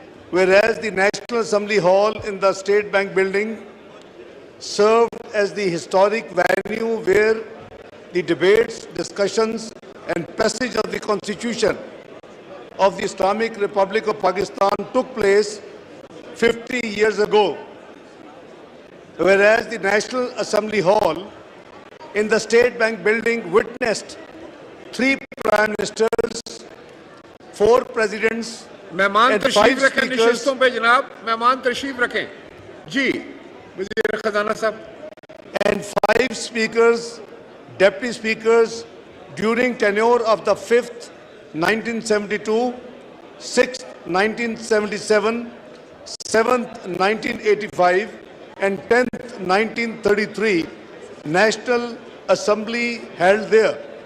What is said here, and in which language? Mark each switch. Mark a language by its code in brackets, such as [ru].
[en] Whereas the National Assembly Hall in the State Bank building served as the historic venue where the debates, discussions and passage of the Constitution of the Islamic Republic of Pakistan took place 50 years ago. whereas the National Assembly Hall in the State Bank building witnessed 3 Prime Ministers, 4 Presidents, [hi] मेहमान [en] and 5 [hi] तशरीफ रखें [en] Speakers, [hi] नशिस्तों पे जनाब, मेहमान तशरीफ रखें जी, वज़ीर खजाना साहब, [en] and 5 Speakers, Deputy Speakers during tenure of the 5th, 1972, 6th, 1977, 7th, 1985, and 10th, 1933, National Assembly held there.